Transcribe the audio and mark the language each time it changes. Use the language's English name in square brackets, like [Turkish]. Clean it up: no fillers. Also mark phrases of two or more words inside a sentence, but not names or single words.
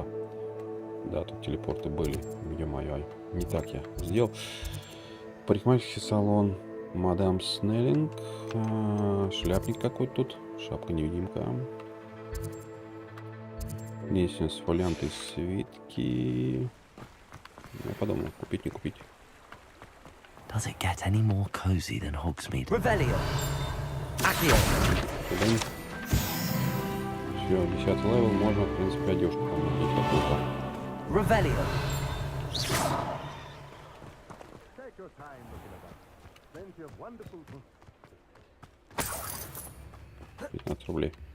[Russian] Да, тут телепорты были. Ё-моё, не так я сделал. Парикмахерский салон. Мадам Снеллинг. Шляпник какой-то тут. Шапка-невидимка. Лестница, фолианты, свитки. Я подумал, купить, не купить. [English] Does it get any more cozy than Hogsmeade? [Russian] Revelio. Accio. Все, 10 левел, можно, в принципе, одежку помогить какую-то. Revelio. 15 рублей.